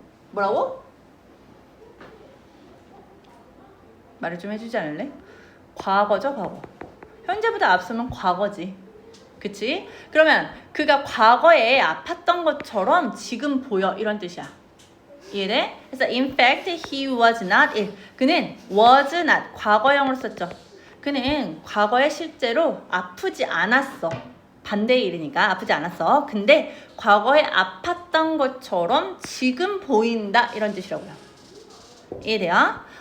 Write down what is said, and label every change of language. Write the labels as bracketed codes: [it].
[ko] 뭐라고? 말을 좀 해주지 않을래? 과거죠, 과거. 현재보다 앞서면 과거지. 그치? 그러면 그가 과거에 아팠던 것처럼 지금 보여. 이런 뜻이야. 이해돼? 그래서 [en] in fact he was not ill. [ko] 그는 [en] was not [ko] 과거형으로 썼죠. 그는 과거에 실제로 아프지 않았어. 반대의 일이니까 아프지 않았어. 근데 과거에 아팠던 것처럼 지금 보인다. 이런 뜻이라고요. 이해돼요?